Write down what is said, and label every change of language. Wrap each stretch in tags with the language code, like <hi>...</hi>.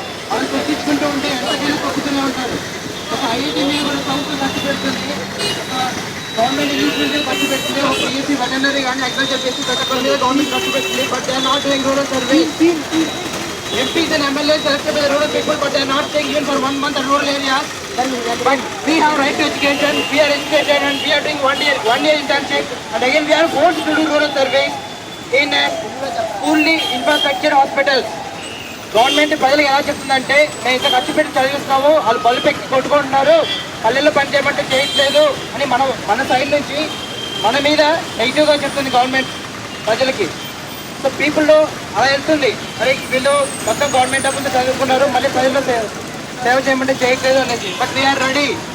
<te>వాళ్ళు తొక్కించుకుంటూ ఉంటే ఎంతకైనా తొక్కుతూనే ఉంటారు. ఒక ఐఐటీ మీద కూడా ప్రభుత్వం ఖర్చు పెడుతుంది, ఒక గవర్నమెంట్ ఇంగ్లీష్ మీడియం ఖర్చు పెట్టింది, ఒక బీఎస్సీ వెటర్నరీ కానీ అగ్రికల్చర్ చేసి ప్రతి మీద గవర్నమెంట్ ఖర్చు పెట్టింది.</te> <en>But they are not doing rural survey. MPs and MLAs selected by the rural people, but they are not staying even for 1 month in rural areas. But we have right to education, we are educated and we are doing one year internship, and again we are forced to do rural surveys in fully infrastructure hospitals.</en> <te>Government ప్రజలకు ఎలా చెప్తుందంటే, మేము ఇంత ఖర్చు పెట్టి చదివిస్తున్నాము, వాళ్ళు బలు పెట్టి కొట్టుకుంటున్నారు, పల్లెల్లో పని చేయమంటే చేయట్లేదు అని మన సైడ్ నుంచి మన మీద నెగిటివ్గా చెప్తుంది గవర్నమెంట్ ప్రజలకి. సో పీపుల్లో అలా వెళ్తుంది, అరే వీళ్ళు మొత్తం గవర్నమెంట్ డబ్బులతో చదువుకున్నారు, మళ్ళీ ప్రజల్లో సేవ చేయమంటే చేయట్లేదు అనేది.</te> <en>But we're ready.</en>